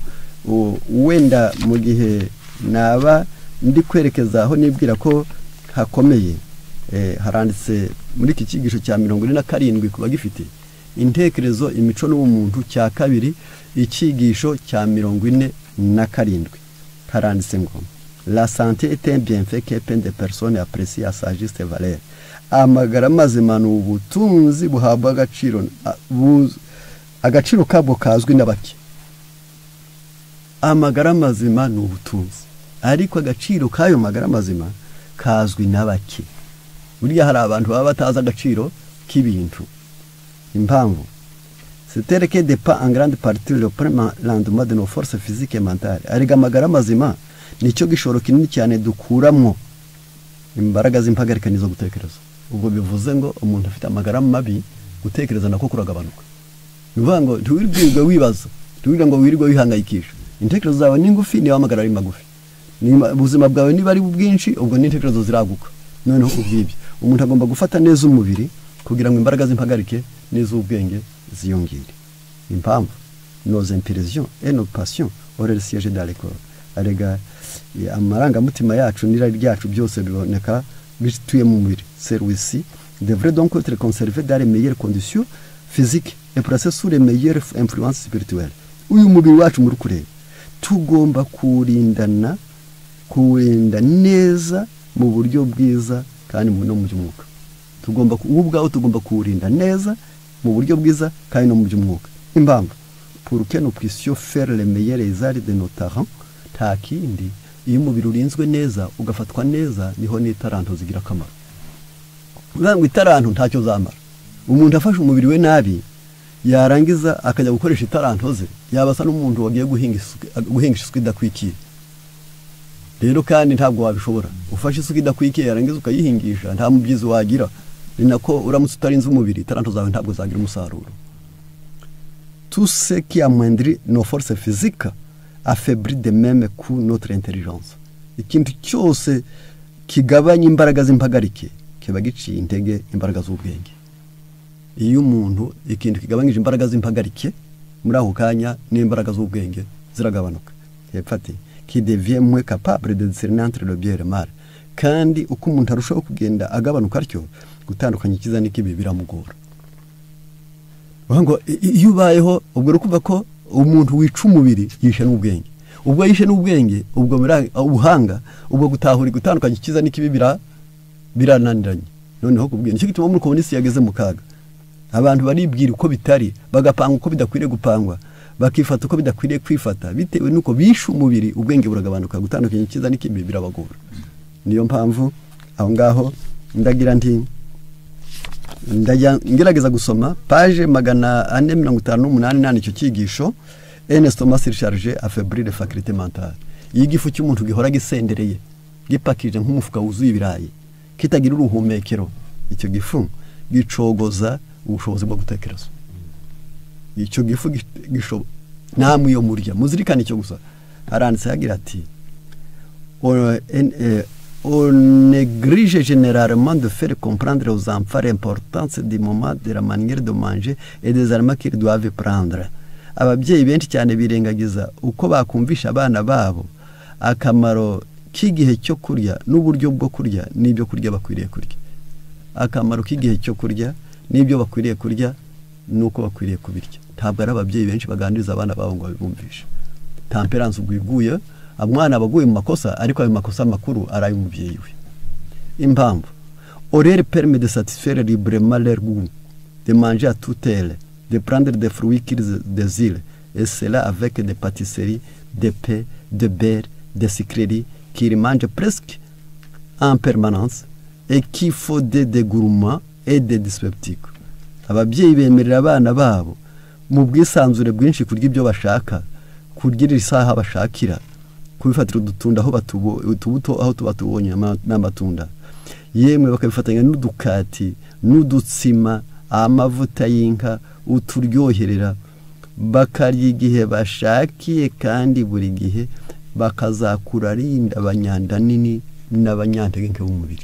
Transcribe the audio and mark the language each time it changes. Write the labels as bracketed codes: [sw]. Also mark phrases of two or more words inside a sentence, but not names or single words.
[rw] wenda mu gihe naba ndi kwerekeza aho nibwira ko hakomeye haranditse muri iki cyigisho cya 47 kuba gifite intekerezo imico n'ubumuntu cya kabiri icyigisho cya 47 haranditse ngo [fr] la santé est un bienfait que plein de personnes apprécient à sa juste valeur. [rw] Amagara mazima ni ubutunzi buhabwa agaciro kabwo kazwi n'abake. Amagara mazima ni ubutunzi, ariko agaciro kayo magara mazima kazwi n'abake. Burya hari abantu baba batazi agaciro k'ibintu. [fr] Impamvu c'est que dépend en grande partie le premier rendement de nos forces physiques et mentales. [rw] Ariga amagara mazima nicyo gishoro kinini cyane dukuramwo imbaraga z'impagarika nizo gutekereza. Ubwo bivuze ngo umuntu afite amagara mabi gutekereza nako kuragabanuka. Nuvuga ngo ntiwirirwe wibaza, ntiwirirwe ngo wirirwe wihangayikisha. Intekerezo zawe ni ngufi, ni amagara ari magufi. Ni ubuzima bwawe niba ari bwinshi, ubwo n'intekerezo ziraguka. Noneho ubwibye umuntu agomba gufata neza umubiri kugira ngo imbaraga z'impagarike n'iz'ubwenge ziyongere. [fr] Impamvu nos impressions et nos passions auraient le siège dans le corps. [rw] Arega amarangamutima yacu n'irari ryacu byose biboneka bituye mu mubiri. [fr] Celui-ci devrait donc être conservé dans les meilleures conditions physiques et placé sous les meilleures influences spirituelles. [rw] Uyu mubiri wacu muri kureba tugomba kurinda neza mu buryo bwiza kandi no mu by'umwuka. Tugomba ubwaho tugomba kurinda neza mu buryo bwiza kandi no mu by'umwuka. [fr] Impamvu pour que nous puissions faire les meilleurs arts de nos talents, [rw] nta kindi iyo umubiri urinzwe neza ugafatwa neza niho n'itaranto zigira akamaro. Ngo itaranto ntacyo zamara. Umuntu afashe umubiri we nabi yarangiza akajya gukoresha itaranto ze yabasa n'umuntu wagiye guhinga isuka idakwikiye. Rero kandi ntabwo wabishobora. Ufashe isuka idakwikiye yarangiza ukayihingisha nta mubyizi wagira. Ni nako uramutse utarinze umubiri itaranto zawe ntabwo zagira umusaruro. [fr] Tout ce qui amoindrit nos forces physiques affaiblit de même coup notre intelligence. [rw] Ikintu cyose kigabanya imbaraga z'impagarike kiba giciye intege imbaraga z'ubwenge. Iyo umuntu ikintu kigabanyije imbaraga z'impagarike muri aho kanya n'imbaraga z'ubwenge ziragabanuka. [fr] Yepfati qui devient moins capable de discerner entre le bien et le mal. [rw] Kandi uko umuntu arushaho kugenda agabanuka atyo gutandukanya ikiza n'ikibi biramugora. Ngo iyo ubayeho ubwo rukuva ko umuntu wica umubiri yishe n'ubwenge. Ubwo yishe n'ubwenge ubwo ubuhanga ubwo gutahura gutandukanya ikiza n'ikibi birananiranye. Noneho kubwira nicyo gituma muri komunisi yageze mu kaga. Abantu baribwira uko bitari bagapanga uko bidakwiriye gupangwa, bakifata uko bidakwiriye kwifata bitewe nuko bishe umubiri ubwenge buragabanuka gutandukanya ikiza n'ikibi birabagora. Niyo mpamvu aho ngaho ndagira nti ngerageza gusoma page 458 icyo cyigisho [fr] un estomac surchargé affaiblit les facultés mentales. [rw] Igifu cy'umuntu gihora gisendereye gipakije nk'umufuka wuzuye ibirayi kitagira uruhumekero, icyo gifu gicogoza ubushobozi bwo gutekereza. Icyo gifu gishobo namwe yo murya muzirikana icyo gusa aranditse yagira ati [fr] on néglige généralement de faire comprendre aux enfants l'importance du moment, de la manière de manger et des aliments qu'ils doivent prendre. [rw] Ababyeyi benshi cyane birengagiza uko bakumvisha abana babo akamaro k'igihe cyo kurya n'uburyo bwo kurya n'ibyo kurya bakwiriye kurya. Akamaro k'igihe cyo kurya n'ibyo bakwiriye kurya nuko bakwiriye kubirya. Ntabwo ari ababyeyi benshi baganiriza abana babo ngo babumvishe. Temperance ubwiguye umwana abaguye mu makosa ariko ayo makosa makuru araye umubyeyi we. [fr] Impamvu horaire permet de satisfaire librement leur goût, de manger à toute heure, de prendre des fruits qu'ils désirent, et cela avec des pâtisseries, des pains, de beurre, des sucreries qu'ils mangent presque en permanence et qu'il faut des gourmands et des dyspeptiques. [rw] Ababyeyi bemerera abana babo mu bwisanzure bwinshi kurya ibyo bashaka, kurya isaha bashakira, kubifatira udutunda aho utubuto aho tubatubonye n'amatunda. Yemwe bakabifatanya n'udukati n'udutsima amavuta y'inka uturyoherera, bakarya igihe bashakiye kandi buri gihe bakazakura arinda abanyanda nini n'abanyantege b'umubiri.